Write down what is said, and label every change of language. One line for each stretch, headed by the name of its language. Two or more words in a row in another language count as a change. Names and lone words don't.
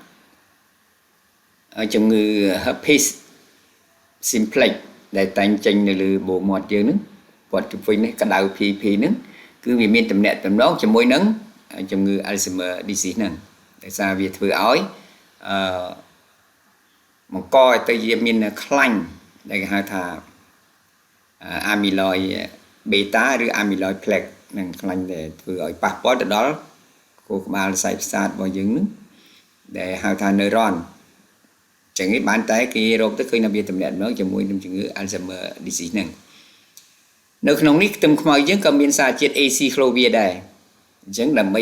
Khmer: ជំងឺ
English: herpes simplex
Khmer: ដែលតែងចេញនៅលើបូមាត់យើងហ្នឹងគាត់ជុំវិញនេះក្តៅ PP ហ្នឹងគឺវាមានតំណែងជាមួយនឹងជំងឺ
English: Alzheimer disease
Khmer: ហ្នឹងដោយសារវាធ្វើឲ្យបង្កឲ្យទៅវាមានខ្លាញ់ដែលគេហៅថា
English: amyloid beta
Khmer: ឬ
English: amyloid plaque
Khmer: នឹងខ្លាញ់ដែលធ្វើឲ្យប៉ះពាល់ទៅដល់ខួរក្បាលសរសៃប្រសាទរបស់យើងហ្នឹងដែលហៅថា neuron ចឹងនេះបានតែគេរកទៅឃើញថាវាតំណែងជាមួយនឹងជំងឺ
English: Alzheimer disease
Khmer: ហ្នឹងនៅក្នុងនេះខ្ទឹមខ្មៅយើងក៏មានសារជាតិ aciclovir ដែរអញ្ចឹងដើម្បី